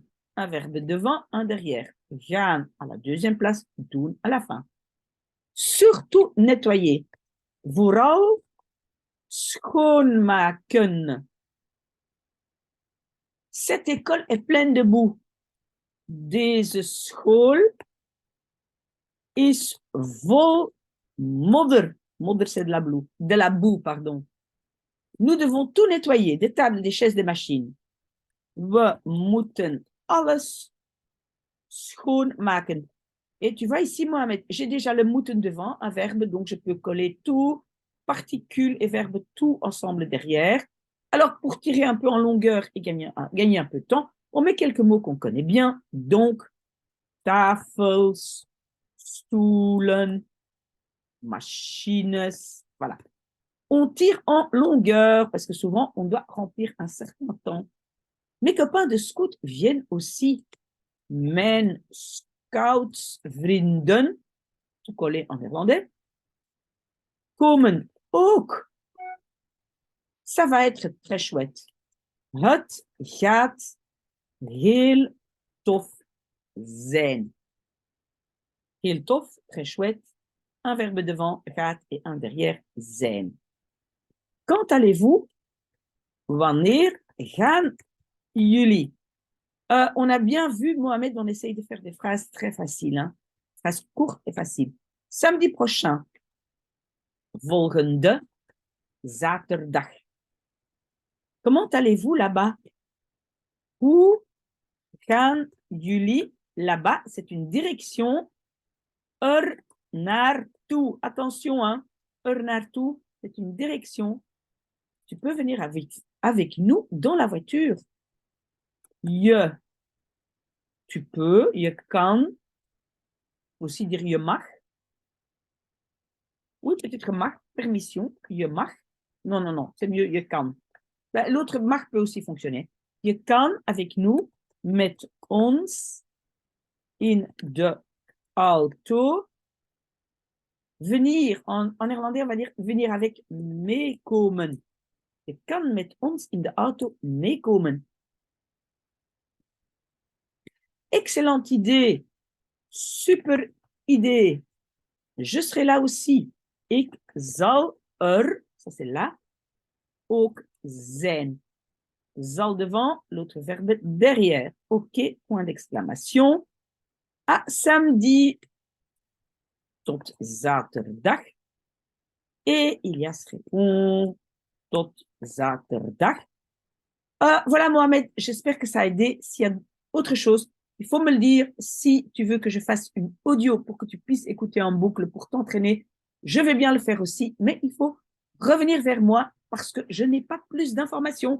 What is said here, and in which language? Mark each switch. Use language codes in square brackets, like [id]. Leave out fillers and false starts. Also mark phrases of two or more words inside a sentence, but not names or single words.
[fr] Un verbe devant, un derrière. Gaan à la deuxième place, doen à la fin. Surtout nettoyer. [nl] Vooral schoonmaken. [fr] Cette école est pleine de boue. [nl] Deze school is vol modder. Modder, [fr] c'est de la boue, pardon. Nous devons tout nettoyer, des tables, des chaises, des machines. [nl] We moeten alles schoonmaken. [fr] Et tu vois ici, Mohamed, j'ai déjà le moeten devant, un verbe, donc je peux coller tout, particule et verbe tout ensemble derrière. Alors, pour tirer un peu en longueur et gagner un peu de temps, on met quelques mots qu'on connaît bien. Donc, [nl] tafels, stoelen, [fr] machines, voilà. On tire en longueur parce que souvent, on doit remplir un certain temps. Mes copains de scout viennent aussi. [nl] Mijn scoutsvrienden, [fr] tout collé en néerlandais, [nl] komen ook. [fr] Ça va être très chouette. [nl] Het gaat heel tof zijn. Heel tof, [fr] très chouette. Un verbe devant, gaat, et un derrière, zijn. Quand allez-vous? [nl] Wanneer gaan jullie? [fr] On a bien vu, Mohamed, on essaye de faire des phrases très faciles. Hein? Phrases courtes et faciles. Samedi prochain. [nl] Volgende zaterdag. [fr] Comment allez-vous là-bas? Où [nl] gaan jullie [fr] là-bas? C'est une direction. Naartoe. Attention, hein. Naartoe, c'est une direction. Tu peux venir avec nous dans la voiture. Je, tu peux. [nl] Je kan. [fr] Aussi dire [nl] je mag. [fr] Oui, peut-être mag, permission, [nl] je mag. [fr] Non, non, non, c'est mieux, [nl] je kan. [fr] Ben, l'autre mag peut aussi fonctionner. [nl] Je kan [fr] avec nous, [nl] met ons, in de auto, [fr] venir. En néerlandais, on va dire venir avec meekomen. [nl] Je kan met ons in de auto meekomen. [fr] Excellente idée. Super idée. Je serai là aussi. [nl] Ik zal [fr] ça c'est là, [nl] ook zijn. [fr] Zal devant, l'autre verbe derrière. Ok, point d'exclamation. À samedi, [nl] tot zaterdag. [fr] Et Ilias répond, [nl] tot zaterdag. [fr] Voilà, Mohamed, j'espère que ça a aidé. S'il y a autre chose, il faut me le dire. Si tu veux que je fasse une audio pour que tu puisses écouter en boucle pour t'entraîner, je vais bien le faire aussi, mais il faut revenir vers moi parce que je n'ai pas plus d'informations.